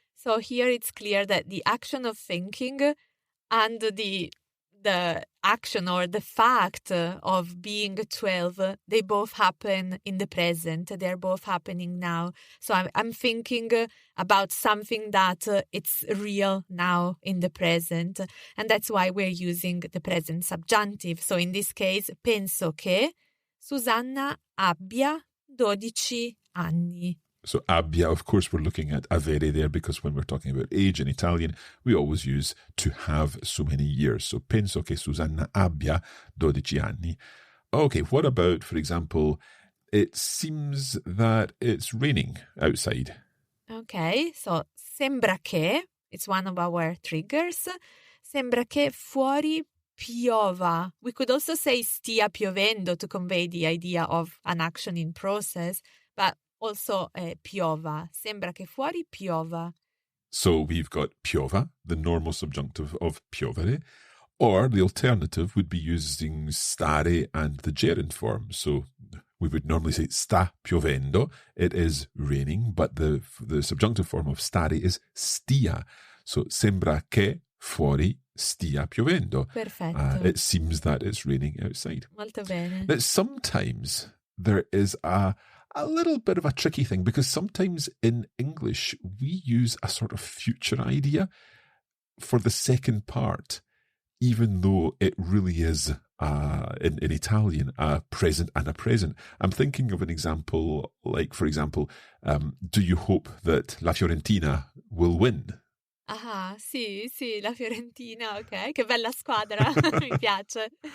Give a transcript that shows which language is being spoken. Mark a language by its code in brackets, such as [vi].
[en] So here it's clear that the action of thinking and the action or the fact of being 12, they both happen in the present. They're both happening now. So I'm thinking about something that it's real now in the present. And that's why we're using the present subjunctive. So in this case, [it] penso che Susanna abbia 12 anni. [en] So abbia, of course, we're looking at avere there because when we're talking about age in Italian, we always use to have so many years. [it] So penso che Susanna abbia 12 anni. [en] Okay, what about, for example, it seems that it's raining outside. Okay, so sembra che, it's one of our triggers, [it] sembra che fuori piova. [en] We could also say [it] stia piovendo [en] to convey the idea of an action in process, but also piova. [it] Sembra che fuori piova. [en] So we've got piova, the normal subjunctive of piovere, or the alternative would be using stare and the gerund form. So we would normally say [it] sta piovendo, [en] it is raining, but the subjunctive form of stare is stia. [it] So sembra che fuori stia piovendo. Perfetto. [en] It seems that it's raining outside. [it] Molto bene. [en] But sometimes there is a little bit of a tricky thing because sometimes in English we use a sort of future idea for the second part, even though it really is in Italian a present and a present. I'm thinking of an example like, for example, do you hope that La Fiorentina will win? [it] Ah, sì, la Fiorentina, ok, che bella squadra, mi piace.